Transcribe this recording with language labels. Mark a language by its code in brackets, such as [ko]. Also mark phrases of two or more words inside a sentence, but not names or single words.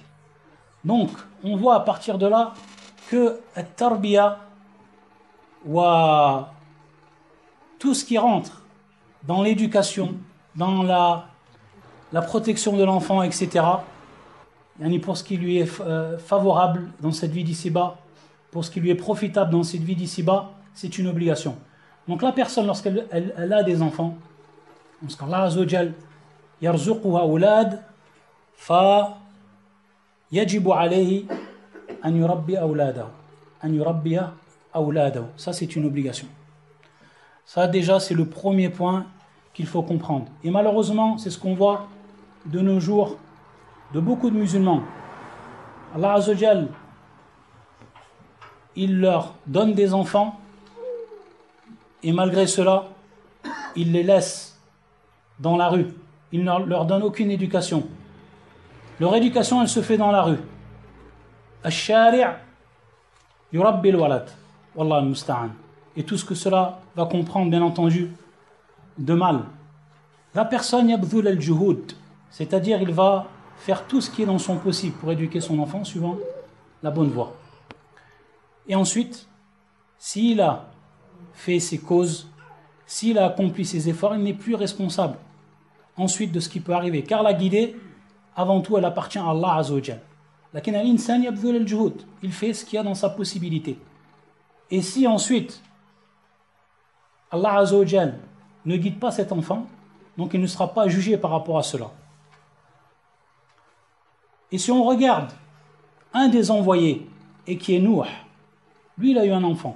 [fr] Donc, on voit à partir de là que [ar] التربية و [fr] tout ce qui rentre dans l'éducation, dans la protection de l'enfant, etc., pour ce qui lui est favorable dans cette vie d'ici-bas, pour ce qui lui est profitable dans cette vie d'ici-bas, c'est une obligation. Donc la personne, lorsqu'elle a des enfants, lorsqu' [ar] الله عز وجل يرزقها أولاد، فيجب عليه أن يربي أولاده، أن يربي أولاده. [fr] Ça, c'est une obligation. Ça, déjà, c'est le premier point qu'il faut comprendre. Et malheureusement, c'est ce qu'on voit de nos jours de beaucoup de musulmans. [ar] الله عز وجل, [fr] il leur donne des enfants et malgré cela, il les laisse dans la rue. Il ne leur donne aucune éducation. Leur éducation, elle se fait dans la rue. [ar] الشارع يربي الولد. والله المستعان. [fr] Et tout ce que cela va comprendre, bien entendu, de mal. La personne [ar] يبذل الجهود, [fr] c'est-à-dire il va faire tout ce qui est dans son possible pour éduquer son enfant suivant la bonne voie. Et ensuite, s'il a fait ses causes, s'il a accompli ses efforts, il n'est plus responsable ensuite de ce qui peut arriver. Car la guidée, avant tout, elle appartient à [ar] الله عز وجل. لكن الإنسان يبذل الجهود, [fr] il fait ce qu'il y a dans sa possibilité. Et si ensuite [ar] الله عز وجل [fr] ne guide pas cet enfant, donc il ne sera pas jugé par rapport à cela. Et si on regarde un des envoyés, et qui est Nouh, lui il a eu un enfant.